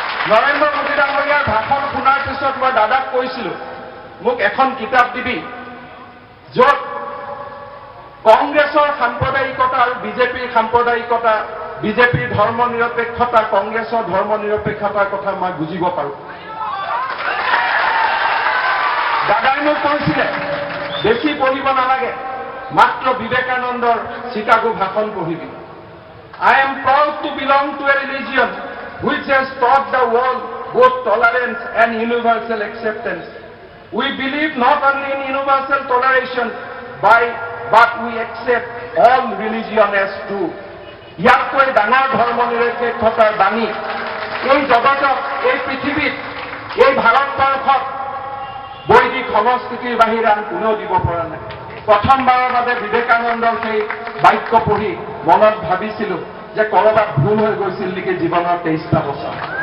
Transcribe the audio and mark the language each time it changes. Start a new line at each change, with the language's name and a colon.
Assamese: নৰেন্দ্ৰ মোদী ডাঙৰীয়াৰ ভাষণ শুনাৰ পিছত মই দাদাক কৈছিলোঁ, মোক এখন কিতাপ দিবি য'ত কংগ্ৰেছৰ সাম্প্ৰদায়িকতা আৰু বিজেপিৰ সাম্প্ৰদায়িকতা, বিজেপিৰ ধৰ্ম নিৰপেক্ষতা, কংগ্ৰেছৰ ধৰ্ম নিৰপেক্ষতাৰ কথা মই বুজিব পাৰোঁ। দাদাই মোক কৈছিলে বেছি পঢ়িব নালাগে, মাত্ৰ বিবেকানন্দৰ চিকাগো ভাষণ পঢ়িবি।
English: I am proud to belong to a religion which has taught the world both tolerance and universal acceptance. We believe not only in universal toleration, but we accept all religion as true.
Assamese: ইয়াতকৈ ডাঙৰ ধৰ্ম নিৰপেক্ষতাৰ বাণী এই জগতত, এই পৃথিৱীত, এই ভাৰতবৰ্ষত বৈদিক সংস্কৃতিৰ বাহিৰে আন কোনেও দিব পৰা নাই। প্ৰথমবাৰৰ বাবে বিবেকানন্দৰ সেই বাক্য পঢ়ি মনত ভাবিছিলোঁ যে কৰবাত ভুল হৈ গৈছিল নেকি জীৱনৰ 23টা বছৰ।